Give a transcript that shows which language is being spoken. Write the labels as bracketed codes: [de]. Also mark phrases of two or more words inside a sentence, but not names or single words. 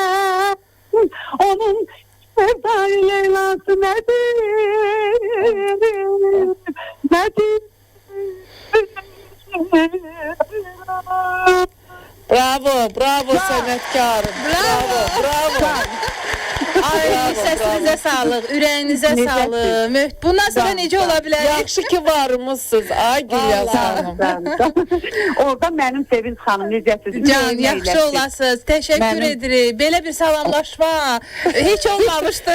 [tr] Onun sevdayı Leyla'sı nedir? Nedir? [az] Bravo sənətkarım. Bravo. Ay, səsinizə sağlıq, ürəyinizə sağlıq. Bundan sonra necə ola bilər? Yaxşı ki varmışsınız. Ay Gülyaz xanım. Orada mənim Sevinç xanım necəsiz? Can, yaxşı olasınız. Təşəkkür edirik. Belə bir salamlaşma heç olmamışdı.